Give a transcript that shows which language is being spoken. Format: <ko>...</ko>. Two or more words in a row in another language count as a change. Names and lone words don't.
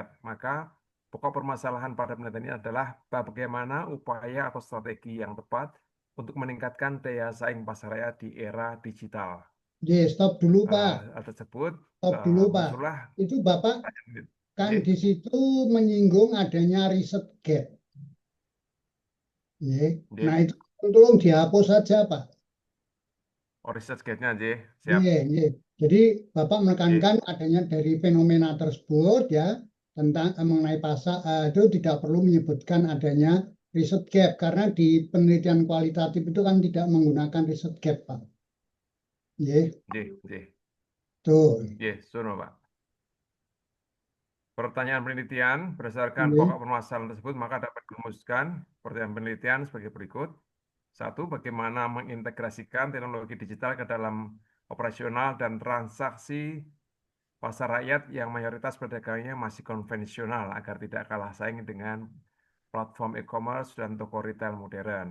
<id>Maka, pokok permasalahan pada penelitian ini adalah bagaimana upaya atau strategi yang tepat untuk meningkatkan daya saing pasar rakyat di era digital. Nggih, stop dulu, Pak. Hal tersebut Stop dulu, Pak. muncullah. Itu Bapak kan Nggih, di situ menyinggung adanya</id> <en>riset gap.</en> <id>Nggih. Nah, nggih. itu tolong dihapus saja, Pak. Oh,</id> <en>research gate-</en> <id>nya, nggih. Siap.</id> <jv>Nggih, nggih.</jv> <id>Jadi Bapak Nggih, menekankan adanya dari fenomena tersebut ya tentang mengenai pasar itu tidak perlu menyebutkan adanya</id> <en>riset gap</en> <id>karena di penelitian kualitatif itu kan tidak menggunakan</id> <en>riset gap,</en> <id>Pak. Nggih,</id> <jv>nggih, nggih.</jv> <id>tuh. Nggih, sono, Pak. Pertanyaan penelitian berdasarkan Nggih. pokok permasalahan tersebut maka dapat dirumuskan pertanyaan penelitian sebagai berikut. Satu, bagaimana mengintegrasikan teknologi digital ke dalam operasional dan transaksi pasar rakyat yang mayoritas pedagangnya masih konvensional agar tidak kalah saing dengan platform e-commerce dan toko retail modern.</id>